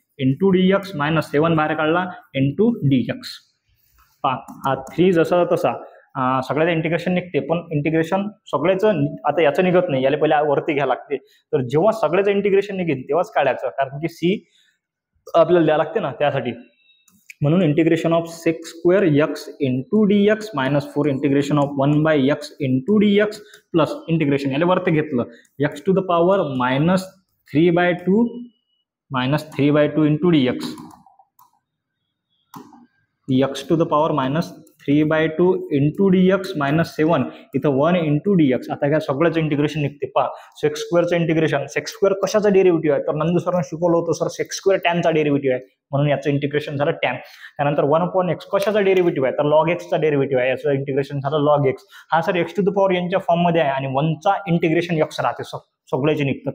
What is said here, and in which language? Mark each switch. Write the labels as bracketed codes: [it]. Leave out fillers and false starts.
[en] into d x minus 7 [mr] बाहेर काढला [en] Into d x. [mr] हा 3 जसा तसा सगळ्याचं इंटिग्रेशन निघते, पण इंटिग्रेशन सगळ्याचं आता याचं निघत नाही, याला पहिले वरती घ्यायला लागते. तर जेव्हा सगळ्याचं इंटिग्रेशन निघेल तेव्हाच काढायचं, कारण की सी आपल्याला द्यावं लागते ना त्यासाठी. म्हणून [en] integration of sec square x into d x minus 4 integration of 1/x into d x plus integration [mr] याला वरती घेतलं [en] X to the power minus 3/2 into d x, x to the power minus 3/2 into d x minus 7 इथं 1 into d x. [mr] आता काय सगळ्याचं integration निघते पहा. Sex स्क्वेअरचं integration, sec square कशाचा डेरिव्हेटिव्ह आहे तर नंदू सरांनी शिकवलं होतं सर सेक्स स्क्वेअर टॅनचा डेरिव्हेटिव्ह आहे, म्हणून याचं इंटिग्रेशन झालं टॅन. त्यानंतर 1/x कशाचा डेरिव्हेटिव्ह आहे तर लॉग एक्सचा डेरिव्हेटिव्ह आहे, याचं इंटिग्रेशन झालं लॉग एक्स. हा sir x to the power यांच्या फॉर्ममध्ये आहे आणि 1चा इंटिग्रेशन एक्स राहते, सगळ्याचे निघतं.